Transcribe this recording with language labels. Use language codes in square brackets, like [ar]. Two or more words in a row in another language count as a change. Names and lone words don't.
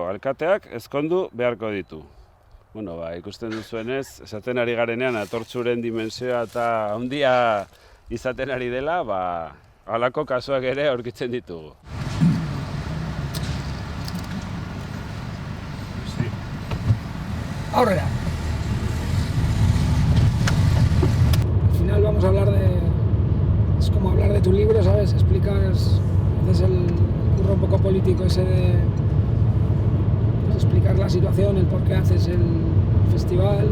[eu] Alkateak ezkondu beharko ditu. Ikusten duzuenez, esaten ari garenean Atortxuren dimensioa eta handia izaten ari dela, halako kasuak ere aurkitzen ditugu. Aurrera. [es] Al final vamos a hablar es como hablar de tu libro, ¿sabes? Explicas, haces el curro un poco político ese de explicar la situación, el por qué haces el festival.